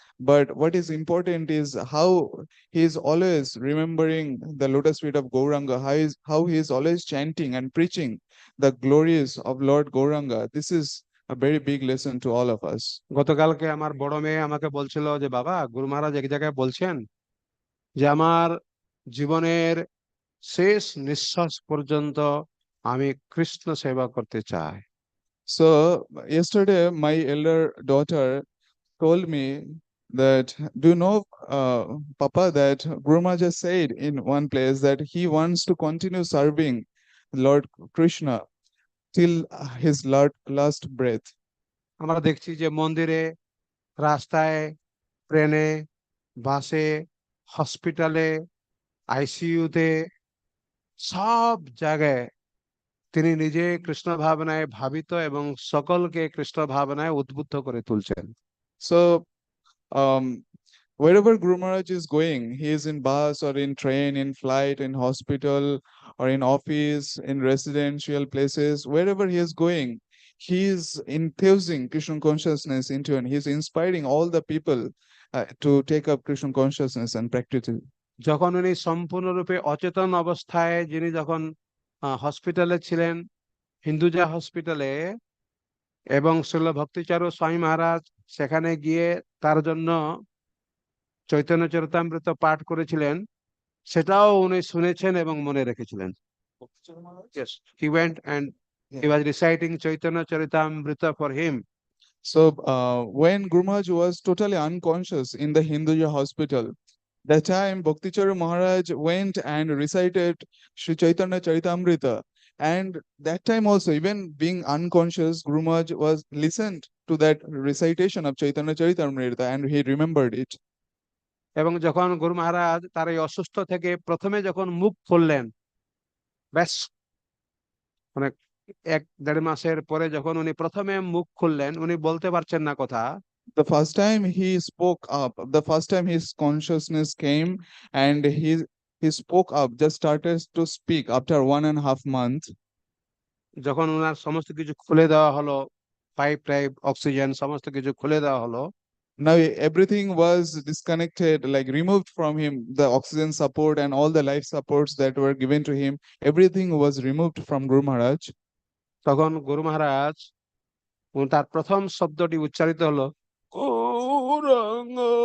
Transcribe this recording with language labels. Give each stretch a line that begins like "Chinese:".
English: But what is important is how he is always remembering the lotus feet of Gauranga, how he is always chanting and preaching the glories of Lord Gauranga. This is a very big lesson to all of us.
Bangla: গতকালকে আমার বড় মেয়ে আমাকে বলছিল যে বাবা গুরু মহারাজ এক জায়গায় বলছেন যে আমার জীবনের শেষ নিঃশ্বাস পর্যন্ত আমি কৃষ্ণ সেবা করতে চাই।
English: So yesterday my elder daughter told me that, do you know, Papa, that Guru Maharaj has said in one place that he wants to continue serving Lord Krishna till his last breath.
Bangla: আমরা দেখছি যে মন্দিরে, রাস্তায়, ট্রেনে, বাসে, হসপিটালে, আইসিইউতে, সব জায়গায় তিনি নিজে কৃষ্ণ ভাবনায় ভাবিত এবং সকলকে কৃষ্ণ ভাবনায় উদ্বুদ্ধ করে তুলছেন।
English: So, um, wherever Guru Maharaj is going, he is in bus or in train, in flight, in hospital, or in office, in residential places, wherever he is going, he is infusing Krishna consciousness into, and he is inspiring all the people to take up Krishna consciousness and practice it.
Bangla: যখন উনি সম্পূর্ণরূপে অচেতন অবস্থায়, যিনি যখন হসপিটালে ছিলেন, হিন্দুজা হসপিটালে, এবং শ্রীল ভক্তিচারু স্বামী মহারাজ সেখানে গিয়ে তার জন্য চৈতন্য চরিতামৃত পাঠ করেছিলেন, সেটাও উনি শুনেছেন এবং মনে রেখেছিলেন।
English: Yes, he went and he was reciting Chaitanya Charitamrita for him. So, when Guru Maharaj was totally unconscious in the Hinduja hospital, that time Bhakticharu Maharaj went and recited Sri Chaitanya Charitamrita. And that time also, even being unconscious, Guru Maharaj was listened to that recitation of Chaitanya Charitamrita and he remembered it.
Bangla: এবং যখন গুরু মহারাজ তার এই অসুস্থ থেকে প্রথমে যখন মুখ খুললেন, ব্যাস মানে 1-1.5 মাসের পরে যখন উনি প্রথমে মুখ খুললেন, উনি বলতে পারছেন না কথা।
English: The first time he spoke up, the first time his consciousness came and he spoke up, just started to speak after 1.5 months.
Bangla: যখন ওনার সমস্ত কিছু খুলে দেওয়া হলো, পাইপ টাইপ, অক্সিজেন সমস্ত কিছু খুলে দেওয়া হলো,
English: Now everything was disconnected, like removed from him, the oxygen support and all the life supports that were given to him, everything was removed from Guru Maharaj.
Bangla: তখন গুরু মহারাজ তার প্রথম শব্দটি উচ্চারিত হলো গৌরাঙ্গ।